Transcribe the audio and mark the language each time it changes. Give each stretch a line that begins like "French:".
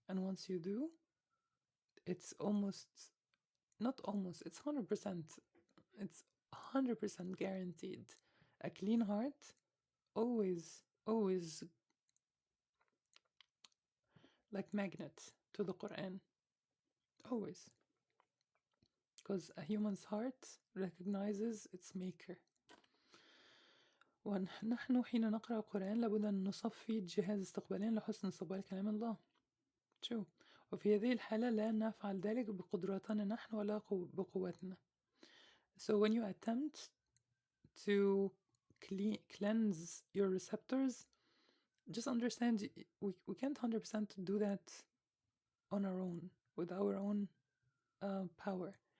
English: And once you do, it's not almost, it's 100%, it's 100% guaranteed. A clean heart always like magnet to the Qur'an. Always. Because a human's heart recognizes its maker.
Arabic: ونحن حين نقرأ القرآن لابد أن نصفي جهاز استقباليا لحسن استقبال كلام الله. شو وفي هذه الحالة لا نفعل ذلك بقدراتنا نحن ولا بقوتنا.
English: So when you attempt to cleanse your receptors, just understand we can't 100% do that on our own, with our own power.